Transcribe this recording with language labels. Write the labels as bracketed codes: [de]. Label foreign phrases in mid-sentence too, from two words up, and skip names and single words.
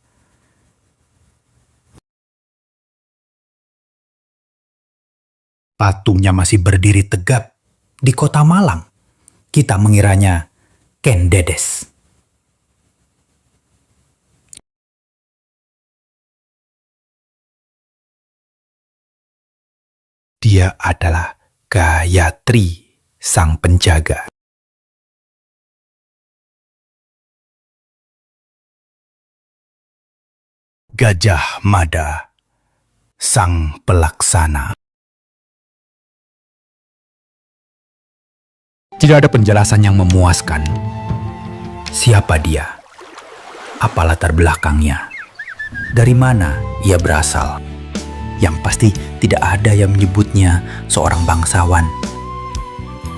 [id] Patungnya masih berdiri tegap di kota Malang. Kita mengiranya Ken Dedes. Dia adalah Gayatri, sang penjaga. Gajah Mada, sang pelaksana. Tidak ada penjelasan yang memuaskan. Siapa dia? Apa latar belakangnya? Dari mana ia berasal? Yang pasti tidak ada yang menyebutnya seorang bangsawan.